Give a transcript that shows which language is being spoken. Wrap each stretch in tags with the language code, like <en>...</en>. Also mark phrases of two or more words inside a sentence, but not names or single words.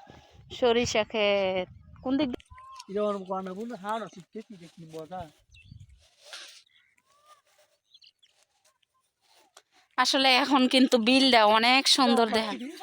<bn>সরিষা ক্ষেত কোন দিক?</bn> <ko>이런 거 하나 보면 하나 씩</ko> <bn>দেখি দেখি</bn> <ko>뭐다</ko> <bn>আসলে এখন কিন্তু বিলটা অনেক সুন্দর দেখা।</bn>